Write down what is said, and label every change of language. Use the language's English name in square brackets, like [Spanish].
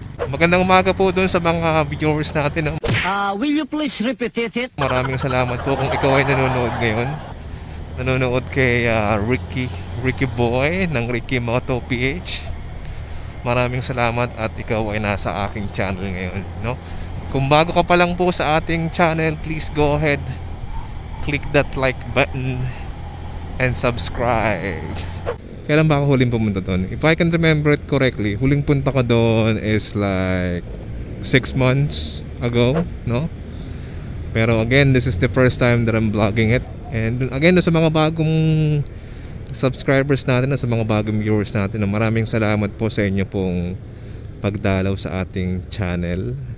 [Filipino] Magandang umaga po doon sa mga viewers natin, no? [English] Will you please repeat it? [Filipino] Maraming salamat po kung ikaw ay nanonood ngayon. Nanonood kay Ricky Boy ng Ricky Moto PH. Maraming salamat at ikaw ay nasa aking channel ngayon, no? Kung bago ka pa lang po sa ating channel, [English] please go ahead, click that like button and subscribe. [Filipino] Kailan ba ako huling pumunta doon? [English] If I can remember it correctly, [Filipino] huling punta ko doon [English] is like 6 months ago, no? Pero again, this is the first time that I'm vlogging it. [Filipino] And again, sa mga bagong subscribers natin, sa mga bagong viewers natin, maraming salamat po sa inyo pong pagdalaw sa ating channel.